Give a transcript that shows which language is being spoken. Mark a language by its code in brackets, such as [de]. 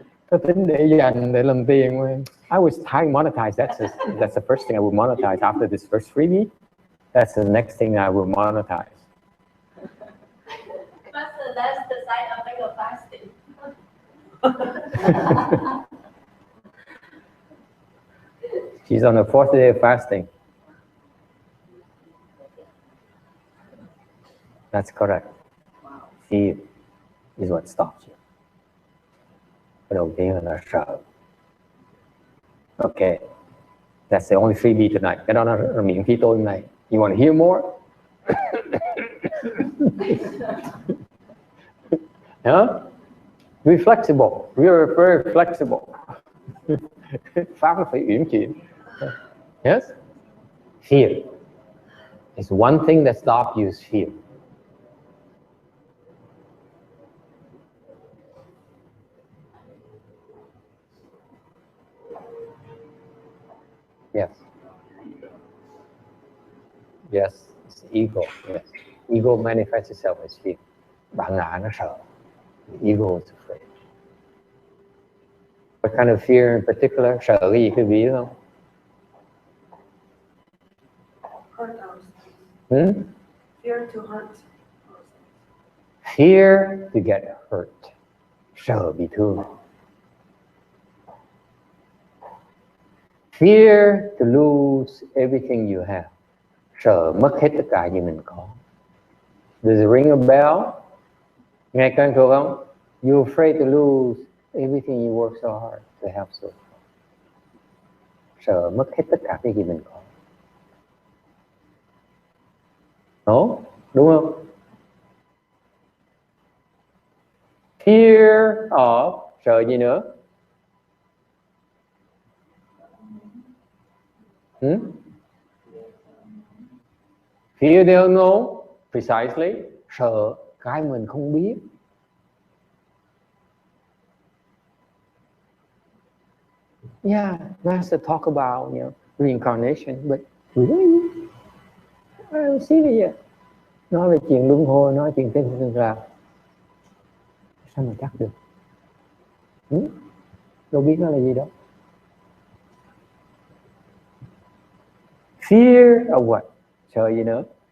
[vi] Tôi tính để dành để làm tiền. [en] I was trying to monetize. That's the first thing I would monetize after this first freebie. That's the next thing I will monetize. Master, that's the side effect of fasting. She's on the 4th day of fasting. That's correct. Fear is what stops you. [vi] Cái đầu tiên là sợ. Okay. [en] That's the only freebie tonight. [vi] Cái đó là miễn phí tôi hôm nay. [en] You want to hear more? Huh? Be flexible. We are very flexible. [vi] Pháp là phải uyển chuyển. [en] Yes? Fear. It's one thing that stops you is fear. Yes. Yes, it's ego. Yes. Ego manifests itself as fear. [vi] Bản ngã nó sợ. [en] The ego is afraid. What kind of fear in particular? [vi] Sợ cái gì quý vị biết không? [en] Hurt ourselves. Fear to hurt ourselves. Fear to get hurt. [vi] Sợ bị thương. [en] Fear to lose everything you have. [vi] Sợ mất hết tất cả gì mình có. [en] Does it ring a bell? [vi] Nghe quen thuộc không? [en] You're afraid to lose everything you work so hard to have so far. [vi] Sợ mất hết tất cả cái gì mình có. Đó, đúng không? [en] Fear of, [vi] sợ gì nữa? [en] Fear the unknown, precisely, [vi] sợ cái mình không biết. [en] Yeah, Master talk about, reincarnation, but really, I don't see it yet. [vi] Nói về chuyện luân hồi, nói chuyện tương lạc, sao mà chắc được? Đâu biết nó là gì đâu. [en] Fear of what? [vi] Sợ gì nữa?